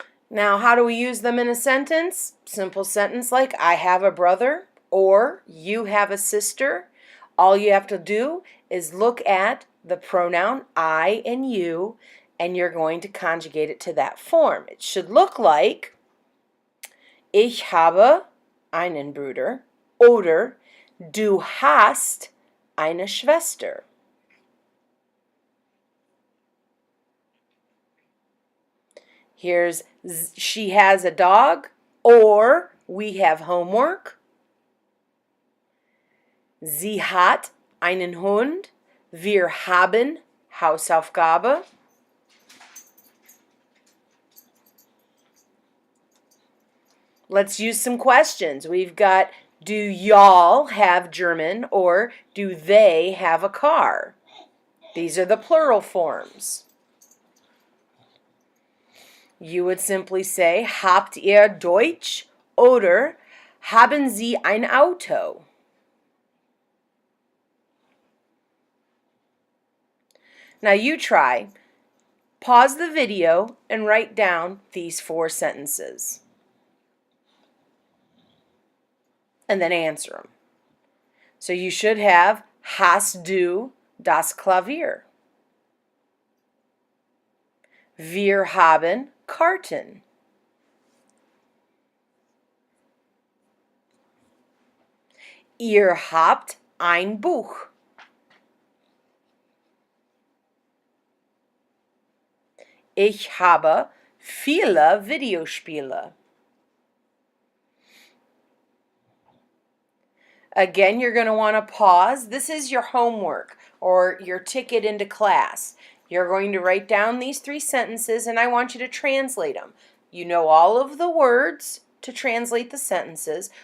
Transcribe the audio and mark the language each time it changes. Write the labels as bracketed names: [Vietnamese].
[English] Now, how do we use them in a sentence? Simple sentence like, I have a brother, or you have a sister. All you have to do is look at the pronoun I and you, and you're going to conjugate it to that form. It should look like, [German] ich habe einen Bruder, oder du hast eine Schwester. [English] Here's she has a dog, or we have homework. [German] Sie hat einen Hund. Wir haben Hausaufgabe. [English] Let's use some questions. We've got, do y'all have German, or do they have a car? These are the plural forms. You would simply say, [German] habt ihr Deutsch, oder haben Sie ein Auto? [English] Now you try. Pause the video and write down these 4 sentences. And then answer them. So you should have, [German] hast du das Klavier? Wir haben Karten. Ihr habt ein Buch. Ich habe viele Videospiele. [English] Again, you're going to want to pause. This is your homework or your ticket into class. You're going to write down these 3 sentences, and I want you to translate them. You know all of the words to translate the sentences.